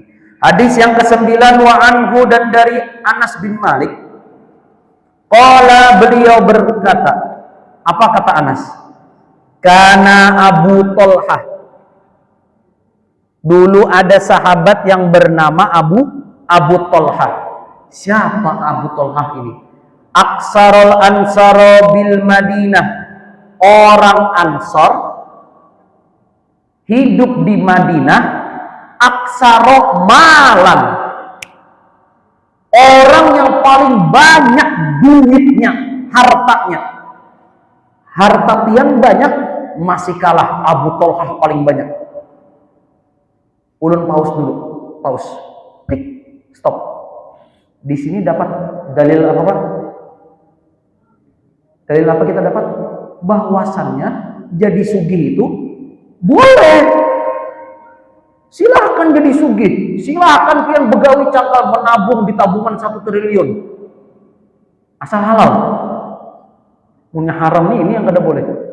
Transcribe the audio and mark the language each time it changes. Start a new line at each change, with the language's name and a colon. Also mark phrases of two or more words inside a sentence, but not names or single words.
Indonesian: Hadis yang ke-9,
Arabic: wa anhu,
Indonesian: dan dari Anas bin Malik, qala, beliau berkata, apa kata Anas? Karena Abu Tolhah, dulu ada sahabat yang bernama Abu Tolhah. Siapa Abu Tolhah ini?
Arabic: Aksarul ansaro bil Madinah.
Indonesian: Orang Ansor hidup di Madinah.
Arabic: Aksaro malan.
Indonesian: Orang yang paling banyak duitnya, hartanya.
Banjar: Harta pian banyak, masih kalah Abu Tolhah paling banyak. Ulun pause dulu, pause, klik, stop.
Indonesian: Di sini dapat dalil apa Pak? Dalil apa kita dapat? Bahwasannya jadi sugih itu boleh.
Banjar: Silahkan jadi sugih, silahkan pian begawi cakal menabung di tabungan 1 triliun, asal halal. Punya haram nih, ini yang kada boleh.